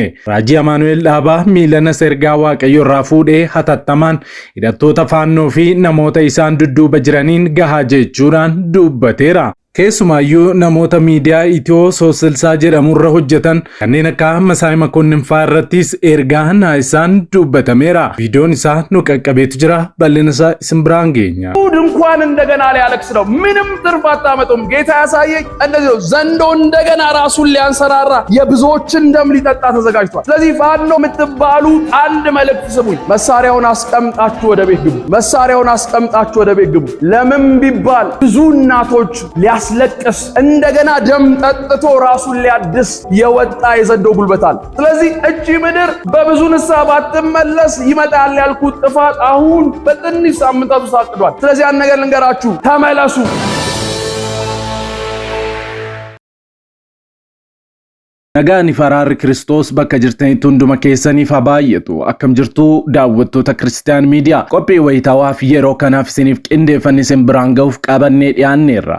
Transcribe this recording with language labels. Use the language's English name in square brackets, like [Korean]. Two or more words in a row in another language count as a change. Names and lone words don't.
[Oromo] Raajii Amaanu'eel Dhaabaa miilana ergaa Waaqayyoo irraa fuudhee hatattamaan hidhattoota faannoo fi namoota isaan dudduuba jiraniin gahaa jechuudhaan dubbateera. Keessumaayyuu namoota miidiyaa Itiyoo Soosilsaa jedhamurra hojjetan kanneen akka Masaay Makonnin fa'aa irrattis ergaa naasisaan dubbatameera. Viidiyoon isaa nu qaqqabeetu jira. Bal'ina isaa isin biraan geenya. [Amharic] እንኳን እንደገና ሊያለቅስ ነው። ምንም ትርፍ አታመጡም። ጌታ ያሳየኝ እንደዚህ ነው። ዘንዶ እንደገና ራሱን ሊያንሰራራ የብዙዎችን ደም ሊጠጣ ተዘጋጅቷል። ስለዚህ ፋኖ የምትባሉ አንድ መልእክት ስሙኝ። መሳሪያውን አስቀምጣችሁ ወደ ቤት ግቡ። መሳሪያውን አስቀምጣችሁ ወደ ቤት ግቡ። ለምን ቢባል ብዙ እናቶች ሊያስለቅስ እንደገና ደም ጠጥቶ ራሱን ሊያድስ የወጣ የዘንዶ ጉልበት አለ። ስለዚህ እቺ ምድር በብዙ ንስሐ ባትመለስ ይመጣል ያልኩት ጥፋት አሁን በትንሽ ሳምንታት ውስጥ አጥቷል። ስለዚህ ያን ነገር ልንገራችሁ፣ ተመለሱ። [Oromo] Nagaan faraarri Kiristoos bakka jirtanitti hunduma keessaniif haa baay'atu. Akkam jirtu daawwattoota Kiristiyaan Miidiyaa. Qophii wayitaawwaaf yeroo kanaaf isiniif qindeeffannee isin biraan ga'uuf qabannee dhiyaanneerra.